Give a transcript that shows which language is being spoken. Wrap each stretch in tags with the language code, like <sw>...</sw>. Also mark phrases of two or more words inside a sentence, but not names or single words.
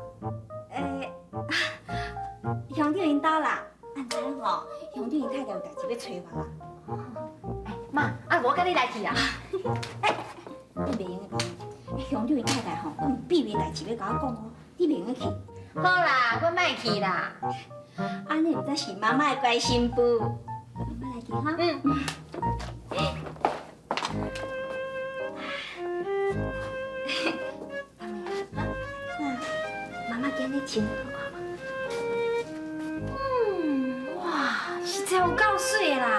<nan>兄弟因兜啦，安尼吼，兄弟因太太有代志要找我啦。妈，啊我跟你来去啊。你袂用讲，兄弟因太太吼，有秘密代志要甲我讲哦，你袂用去。好啦，我莫去啦。安尼毋则是妈妈的乖媳妇。妈妈来去哈。妈妈今日穿好看吗？哇，实在有够水的啦！</nan>